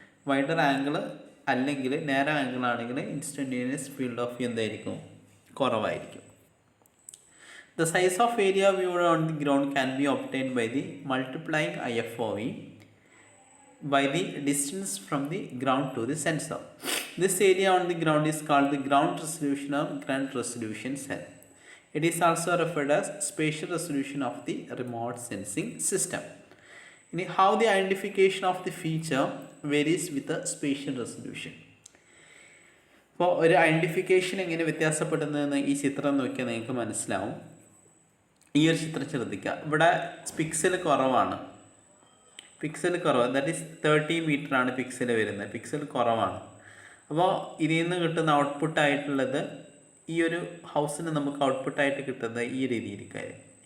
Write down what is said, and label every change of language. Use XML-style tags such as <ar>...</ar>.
<ml>Wider angle അല്ലെങ്കിൽ നേരോ angle ആണെങ്കിൽ instantaneous field of view എന്തായിരിക്കും, കുറവായിരിക്കും.</ml> <en>The size of area viewed on the ground can be obtained by the multiplying IFOV by the distance from the ground to the sensor. This area on the ground is called the ground resolution or ground resolution cell. It is also referred as spatial resolution of the remote sensing system. In how the identification of the feature varies with the spatial resolution.</en> <ml>അപ്പോൾ ഒരു identification എങ്ങനെ വ്യത്യാസപ്പെടുന്നതെന്ന് ഈ ചിത്രം നോക്കിയാൽ നിങ്ങൾക്ക് മനസ്സിലാവും. ഈ ഒരു ചിത്രം ശ്രദ്ധിക്കുക, ഇവിടെ പിക്സൽ കുറവാണ്, പിക്സൽ കുറവ്,</ml> <en>that is</en> <ml>30 മീറ്ററാണ് പിക്സൽ വരുന്നത്, പിക്സൽ കുറവാണ്. അപ്പോൾ ഇതിൽ നിന്ന് കിട്ടുന്ന ഔട്ട്പുട്ടായിട്ടുള്ളത്, ഈ ഒരു ഹൗസിന് നമുക്ക് ഔട്ട്പുട്ടായിട്ട് കിട്ടുന്നത് ഈ രീതിയിലേക്കായിരിക്കും.</ml>